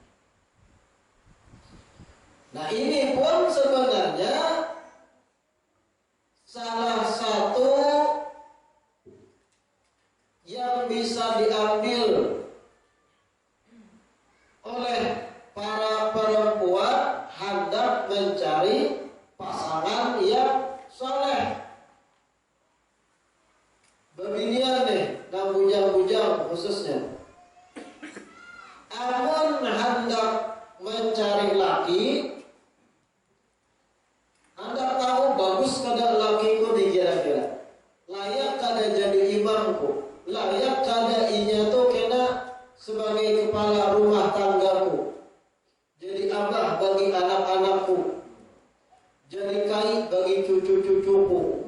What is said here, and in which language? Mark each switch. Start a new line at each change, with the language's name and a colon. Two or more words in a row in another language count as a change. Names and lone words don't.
Indonesian: Nah, ini pun sebenarnya salah satu yang bisa diambil oleh para perempuan hendak mencari pasangan yang soleh.
Banjar: Bebinian deh, dan bujang-bujang khususnya. Amun hendak mencari laki, hendak tahu bagus kada lakiku dikira-kira, layak kada jadi imamku, layak kada inya tuh kena sebagai kepala rumah tanggaku, jadi abah bagi anak-anakku, jadi kai bagi cucu-cucuku.